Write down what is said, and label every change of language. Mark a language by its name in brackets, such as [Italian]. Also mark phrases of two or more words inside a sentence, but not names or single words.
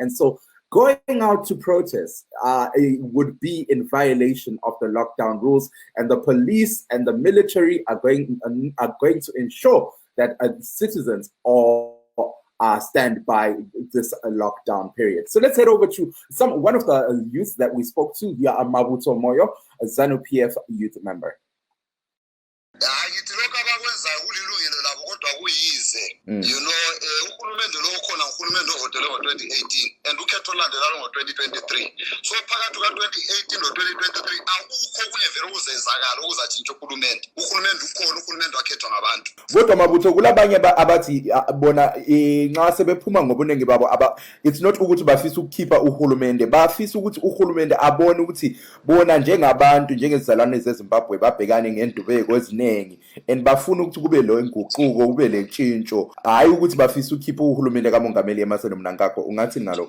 [English] And so going out to protest would be in violation of the lockdown rules, and the police and the military are going to ensure that citizens all stand by this lockdown period. So let's head over to one of the youth that we spoke to, Mabuto Moyo, a ZANU-PF youth member. You know, [North Ndebele] uhulumende lo khona uhulumende ovotele ngo-2018 and ukhetho olandelalo ngo-2023. So phakathi ka-2018 no-2023 akukho kunye vele ukuzenzakala ukuzatshintsha uhulumende. Uhulumende ukhona, uhulumende wakhethwa ngabantu. Kodwa Mabutho kulabanye abathi bona nxa sebephuma ngobuningi babo [English] it's not [North Ndebele] ukuthi bafisa ukukhipha uhulumende, bafisa ukuthi uhulumende abone ukuthi bona njengabantu njengezizalwane zeZimbabwe babhekane ngendubeko eziningi and bafuna ukuthi kube lo inguquko kube le ntshintsho, hayi ukuthi bafisa ukukhipha uhulumende kamongameli emaselo mnankakho. Ungathi ngalokho